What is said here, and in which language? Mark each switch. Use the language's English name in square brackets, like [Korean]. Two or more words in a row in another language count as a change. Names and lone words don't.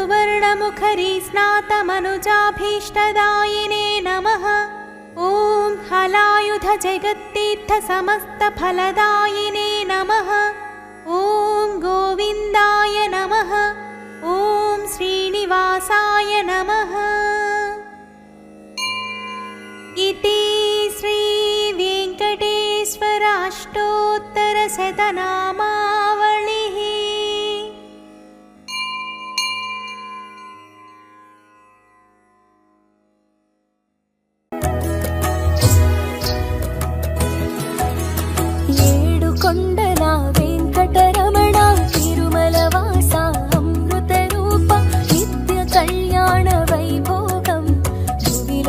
[Sanskrit] सुवर्णमुखरीस्नातमनुजाभीष्टदायिने नमः ॐ हलायुधजगत्तीर्थसमस्तफलदायिने नमः ॐ गोविन्दाय नमः ॐ श्रीनिवासाय नमः इति श्रीवेङ्कटेश्वराष्टोत्तरशतनामावलिः। [Telugu] ఏడుకొండల వెంకటరమణ తిరుమలవాస అమృతరూప నిత్య కళ్యాణ వైభోగం భువిలో